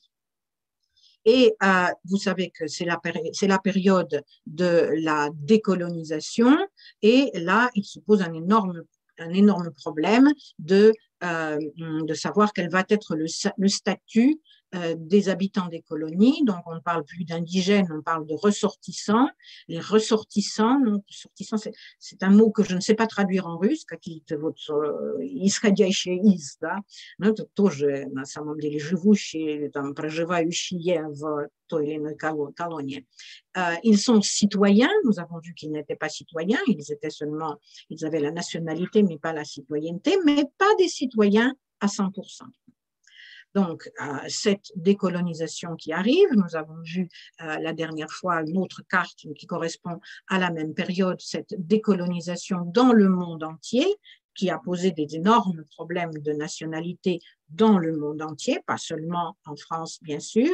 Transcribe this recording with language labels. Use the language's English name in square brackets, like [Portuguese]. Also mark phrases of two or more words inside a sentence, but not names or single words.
[French] Et vous savez que c'est la période de la décolonisation, et là, il se pose un énorme problème de savoir quel va être le statut des habitants des colonies. Donc, on ne parle plus d'indigènes, on parle de ressortissants. Les ressortissants, c'est un mot que je ne sais pas traduire en russe, [Russian] исходящие да, но это тоже на самом деле живущие, там, проживающие в той или иной колонии. [French] Ils sont citoyens, nous avons vu qu'ils n'étaient pas citoyens, ils avaient la nationalité mais pas la citoyenneté, mais pas des citoyens à 100%. Donc, cette décolonisation qui arrive, nous avons vu la dernière fois une autre carte qui correspond à la même période, cette décolonisation dans le monde entier, qui a posé des énormes problèmes de nationalité dans le monde entier, pas seulement en France, bien sûr.